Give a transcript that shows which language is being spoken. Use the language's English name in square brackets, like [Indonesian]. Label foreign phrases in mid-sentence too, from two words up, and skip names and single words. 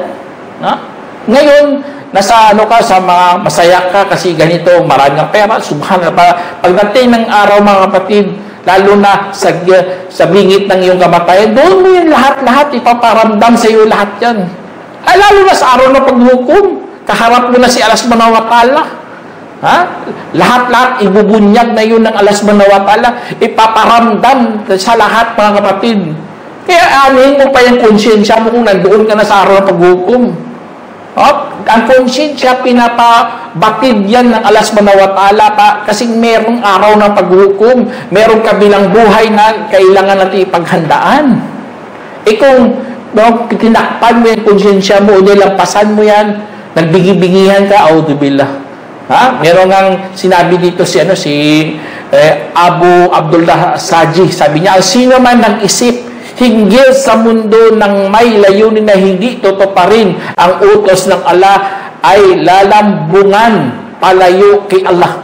[Filipino] Ngayon, nasa sa mga masaya ka kasi ganito, marami ng pera, subhanallah. Pagdating ng araw mga kapatid, lalo na sa bingit ng iyong kamatayan, doon mo yung lahat-lahat, ipaparamdam sa iyo lahat yan. Lalo na sa araw na paghukom, kaharap mo na si [Arabic] الله سبحانه وتعالى. [Filipino] Lahat-lahat ibubunyag na yun ng [Arabic] الله سبحانه وتعالى, [Filipino] ipaparamdam sa lahat mga kapatid. Kaya anin mo pa yung konsyensya mo kung nandoon ka na sa araw na paghukom. Ang konsyensya, pinapabatid yan ng [Arabic] الله سبحانه وتعالى [Filipino] kasi merong araw ng paghukom, merong kabilang buhay na kailangan natin ipaghandaan. Kung tinakpan mo yung konsyensya mo o nilampasan mo yan, nagbigi-bingihan ka, auzubillah. Meron ngang sinabi dito si Abu Abdullah Saji, sabi niya, sino man nag-isip hinggil sa mundo ng may layunin na hindi tutuparin ang utos ng Allah ay lalambungan palayo kay Allah.